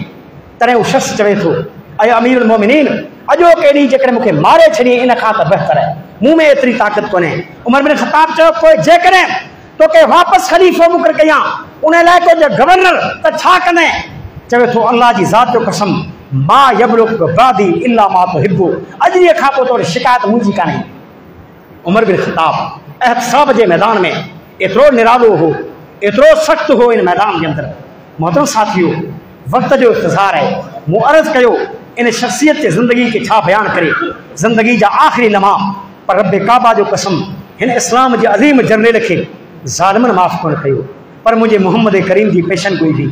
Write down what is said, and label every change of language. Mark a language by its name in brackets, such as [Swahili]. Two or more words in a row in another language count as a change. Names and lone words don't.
[Sindhi] तॾहिं उहो शख़्स चवे थो [Arabic] أي أمير المؤمنين [Sindhi] अॼो केॾी जेकॾहिं मूंखे मारे छॾी इन खां त बहितर आहे, मूं में एतिरी ताक़त कोन्हे। उमर बिन ख़त्ताब चयो पोइ जेकॾहिं तोखे वापसि ख़लीफ़ो मुक़ररु कयां उन लाइ को गवर्नर त छा कंदे? चवे थो अल्लाह जी ज़ात जो कसम [Arabic] ما يبلغك بعدي إلا ما تحب, [Sindhi] अॼु ॾींहं खां पोइ तोरी शिकायत मुंहिंजी कान्हे। उमर बिन ख़त्ताब एहतसाब जे मैदान में एतिरो निरालो हो, एतिरो सख़्तु हो इन मैदान जे अंदरि। मोहतरम साथियो, वक़्त जो इंतज़ार आहे। मूं अर्ज़ु कयो इन शख़्सियत जे ज़िंदगी खे छा बयानु करे, ज़िंदगी जा आख़िरी लम्हा, पर रब काबा जो कसम हिन इस्लाम जे अज़ीम जर्नेल खे ज़ालिमनि माफ़ कोन कयो, पर मुंहिंजे मोहम्मद करीम जी पेशन गोई हुई।